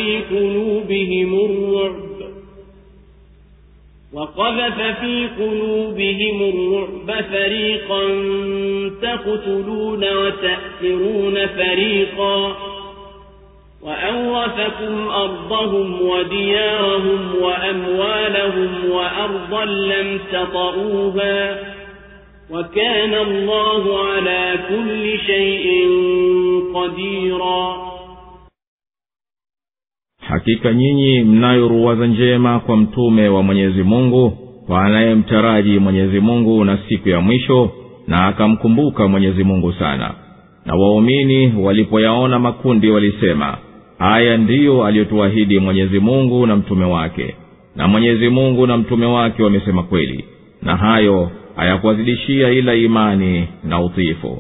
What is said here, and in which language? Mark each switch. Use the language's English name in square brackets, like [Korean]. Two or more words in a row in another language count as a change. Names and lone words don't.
[Arabic] في قلوبهم الرعب فريقا تقتلون وتأسرون فريقا وأورثكم أرضهم وديارهم وأموالهم وأرضا لم تطئوها وكان الله على كل شيء قديرا. [Swahili] Hakika nyinyi mnayo ruwaza njema kwa mtume wa Mwenyezi Mungu, kwa anayemtaraji Mwenyezi Mungu na siku ya mwisho na akamkumbuka Mwenyezi Mungu sana. Na waumini walipoyaona makundi walisema, haya ndiyo aliyotuahidi Mwenyezi Mungu na mtume wake, na Mwenyezi Mungu na mtume wake wamesema kweli, na hayo hayakuwazidishia ila imani na utiifu.